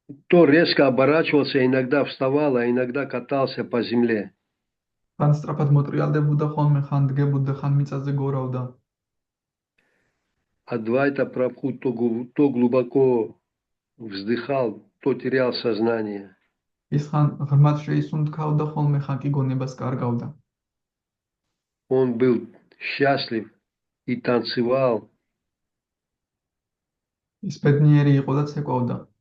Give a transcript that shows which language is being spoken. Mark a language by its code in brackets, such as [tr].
[ru] То резко оборачивался, иногда вставал, а иногда катался по земле. [ka] ხან სწრაფად მოტრიალდებოდა ხოლმე, ხან დგებოდა, ხან მიწაზე გორავდა. [ru] Адвайта Прабху то глубоко вздыхал, то терял сознание. [ka] ის ხან ღრმად შეისუნთქავდა ხოლმე, ხან კი გონებას კარგავდა. [ru] Он был счастлив и танцевал. [ka] ის ბედნიერი იყო და ცეკვავდა.